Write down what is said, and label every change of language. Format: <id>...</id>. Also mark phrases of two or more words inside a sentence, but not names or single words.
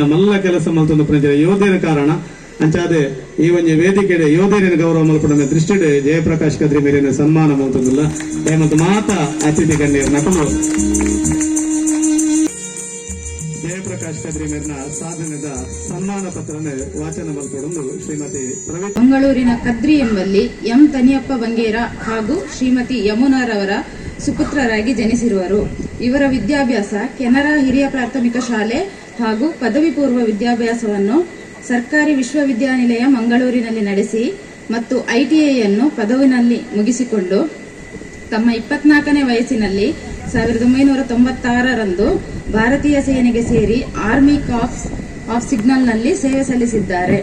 <tcy>ಮಲ್ಲ ಕೆಲಸ ಮಲ್ತೊಂದು ಪ್ರಜೆ ಯೋಧೇನ ಕಾರಣ ಅಂಚಾದೆ ಈ ಒಂಜಿ ವೇದಿಕೆಡೆ ಯೋಧೇರಿನ ಗೌರವ ಮಲ್ಪಡ ದೃಷ್ಟಿಡೆ ಜಯಪ್ರಕಾಶ್ ಕದ್ರಿ ಮೇರಿನ ಸನ್ಮಾನ ಮಲ್ತೊಂದುಲ್ಲ ಮತ್ತು ಮಾತ ಅತಿಥಿ ಗಣ್ಯರು ನಕಲು ಜಯಪ್ರಕಾಶ್ ಕದ್ರಿ ಮೇರಿನ ಸಾಧನೆದ ಸನ್ಮಾನ ಪತ್ರನ ವಾಚನ ಮಲ್ಪೊಂದು ಶ್ರೀಮತಿ</tcy> <kn>ಮಂಗಳೂರಿನ ಕದ್ರಿ ಎಂಬಲ್ಲಿ ಎಂ ತನಿಯಪ್ಪ ಬಂಗೇರ ಹಾಗೂ ಶ್ರೀಮತಿ ಯಮುನಾರವರ ಸುಪುತ್ರರಾಗಿ ಜನಿಸಿರುವರು. ಇವರ ವಿದ್ಯಾಭ್ಯಾಸ ಕೆನರಾ ಹಿರಿಯ ಪ್ರಾಥಮಿಕ ಶಾಲೆ ಹಾಗೂ ಪದವಿ ಪೂರ್ವ ವಿದ್ಯಾಭ್ಯಾಸವನ್ನು ಸರ್ಕಾರಿ ವಿಶ್ವವಿದ್ಯಾನಿಲಯ ಮಂಗಳೂರಿನಲ್ಲಿ ನಡೆಸಿ ಮತ್ತು ಐಟಿಐಯನ್ನು ಪದವಿನಲ್ಲಿ ಮುಗಿಸಿಕೊಂಡು ತಮ್ಮ 24ನೇ ವಯಸ್ಸಿನಲ್ಲಿ 1996ರಂದು ಭಾರತೀಯ ಸೇನೆಗೆ ಸೇರಿ ಆರ್ಮಿ ಕಾರ್ಪ್ಸ್ ಆಫ್ ಸಿಗ್ನಲ್ನಲ್ಲಿ ಸೇವೆ ಸಲ್ಲಿಸಿದ್ದಾರೆ.</kn>